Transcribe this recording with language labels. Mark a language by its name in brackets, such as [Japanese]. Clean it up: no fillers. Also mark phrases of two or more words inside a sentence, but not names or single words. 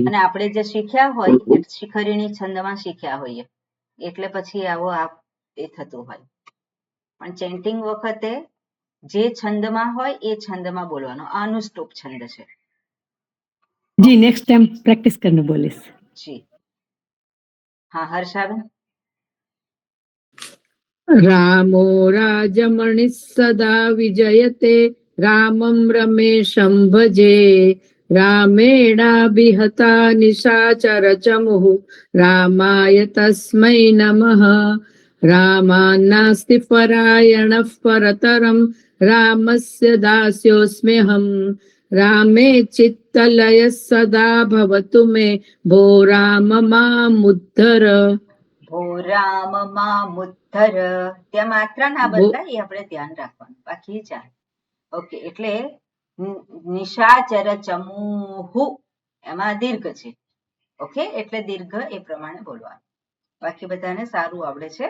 [Gujarati] અને આપણે જે શીખ્યા હોય એ શિખરીણી છંદમાં શીખ્યા હોઈએ, એટલે પછી આવો એ થતું હોય. પણ ચેન્ટિંગ વખતે જે છંદમાં હોય એ છંદમાં બોલવાનો. અનુષ્ટુપ છંદ છે. જી [English] next time [Gujarati] પ્રેક્ટિસ કરીને બોલીશ. જી હા હર્ષાબેન. [Sanskrit] रामो राजमणिः सदा विजयते रामं रमेशं भजे रामेणाभिहता निशाचरचमुः रामाय तस्मै नमः रामान्नास्ति परायणः परतरं रामस्य दास्योऽस्म्यहं रामे चित्तलयः सदा भवतु मे भो राम मामुद्धर. भो राम मामुद्धर. [Gujarati] ત્યાં માત્રા ના બદલાય, એ આપણે ધ્યાન રાખવાનું, બાકી ચાલે. ઓકે. એટલે [Sanskrit] निशाचर चमुहु [Gujarati] એમાં દીર્ઘ છે. ઓકે, એટલે દીર્ઘ એ પ્રમાણે બોલવાનું. બાકી બધાને સારું આવડે છે.